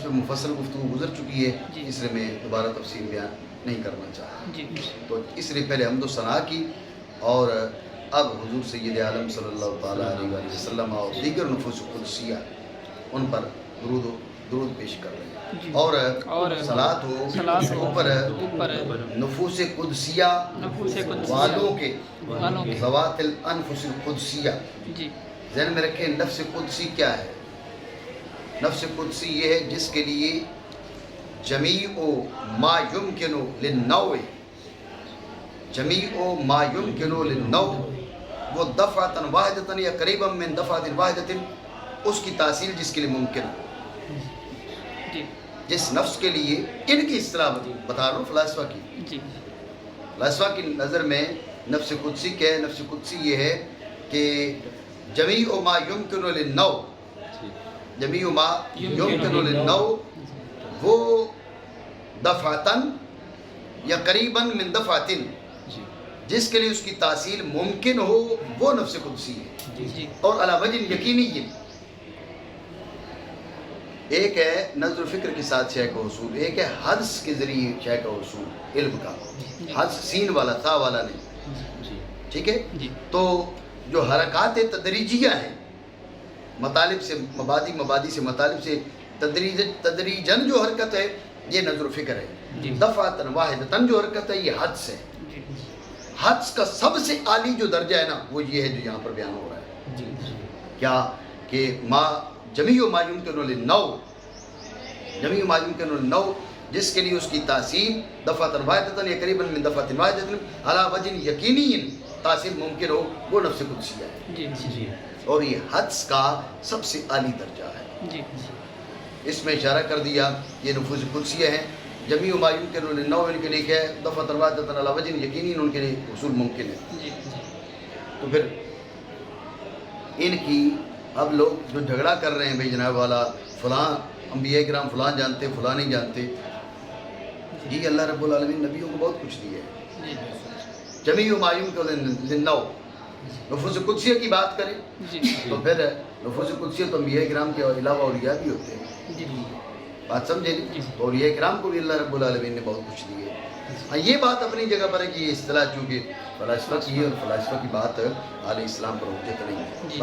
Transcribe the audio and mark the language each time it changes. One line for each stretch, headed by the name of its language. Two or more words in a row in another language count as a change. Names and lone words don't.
Urdu: پہ مفصل گفتگو گزر چکی ہے، اس لیے میں دوبارہ تفصیل بیان نہیں کرنا چاہتا، تو اس لیے پہلے حمد و ثنا کی، اور اب حضور سید عالم
Arabic: صلی اللہ تعالیٰ علیہ وآلہ وسلم
Urdu: اور دیگر نفوس قدسیہ ان پر درود پیش کر رہے ہیں، اور صلاۃ ہو اوپر نفوس قدسیہ والوں کے،
Arabic: ذوات الانفس القدسیہ،
Urdu: ذہن میں رکھیں نفس قدسی کیا ہے؟ نفس قدسی یہ ہے جس کے لیے
Arabic: جمیع ما یمکن للنوع، جمیع ما یمکن للنوع
Urdu: وہ
Arabic: دفعتن واحدتن یا قریبا من دفعتن واحدتن
Urdu: اس کی تحصیل جس کے لیے ممکن ہو. جی جس نفس کے لیے ان کی اصطلاح بتا رہا ہوں فلاسفہ کی. جی فلاسفہ کی نظر میں نفس قدسی کیا ہے؟ نفس قدسی یہ ہے کہ
Arabic: جمیع ما یمکن للنو، جمیع ما یمکن للنو
Urdu: وہ
Arabic: دفعتن یا قریبا من دفعتن
Urdu: جس کے لیے اس کی تحصیل ممکن ہو وہ نفس قدسی ہے. جی اور
Arabic: علی وجہ یقینی
Urdu: یہ ایک ہے نظر و فکر کے ساتھ شے کا حصول، ایک ہے حدس کے ذریعے شے کا حصول علم کا. حدس سین والا تھا والا نہیں، ٹھیک ہے. جی تو جو حرکات تدریجیہ ہیں، مطالب سے مبادی، مبادی سے مطالب سے تدریجن جو حرکت ہے یہ نظر و فکر ہے. جی
Arabic: دفعتن واحدتن
Urdu: جو حرکت ہے یہ حدس ہے. جی حدس کا سب سے عالی جو درجہ ہے نا وہ یہ ہے جو یہاں پر بیان ہو رہا ہے. جی کیا کہ
Arabic: ما جمیع ما یمکن للنو، جمیع ما یمکن للنو
Urdu: جس کے لیے اس کی تحصیل
Arabic: دفعتن واحدتن یا قریبا من دفعتن واحدتن علی وجہ یقینی
Urdu: تحصیل ممکن ہو وہ نفس قدسیہ ہے. جی جی اور یہ حدس کا سب سے عالی درجہ ہے. جی اس میں اشارہ کر دیا یہ نفوذ قدسیہ ہیں.
Arabic: جمیع ما یمکن للنو
Urdu: ان کے لیے کیا ہے؟
Arabic: دفعتن واحدتن علی وجہ یقینی
Urdu: ان کے لیے حصول ممکن ہے. جی تو پھر ان کی اب لوگ جو جھگڑا کر رہے ہیں بھائی جناب والا فلاں انبیاء کرام فلاں جانتے فلاں نہیں جانتے، جی اللہ
Arabic: رب العالمین
Urdu: نبیوں کو بہت کچھ دیا ہے.
Arabic: جمیع ما یمکن للنو
Urdu: نفوذ قدسیہ کی بات کریں جی تو پھر نفوذ قدسیہ تو انبیاء کرام کے علاوہ اولیاء بھی ہوتے ہیں. جی بات سمجھے نہیں؟ تو اولیاء کرام کو بھی اللہ
Arabic: رب العالمین
Urdu: نے بہت کچھ دی ہے. ہاں یہ بات اپنی جگہ پر ہے کہ یہ اصطلاح چونکہ فلاسفہ کی ہے اور فلاسفہ کی بات
Arabic: علیہ السلام
Urdu: پر حجت نہیں ہے.